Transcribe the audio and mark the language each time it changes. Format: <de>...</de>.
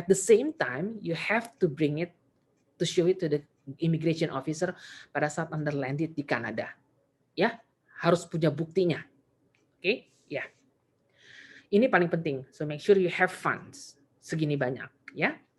<en>At the same time, you have to bring it to show it to the immigration officer</en> <id>pada saat Anda landed di Kanada. Ya, harus punya buktinya. Oke, ya. Ini paling penting.</id> <en>So make sure you have funds</en> <id>segini banyak, ya.</id>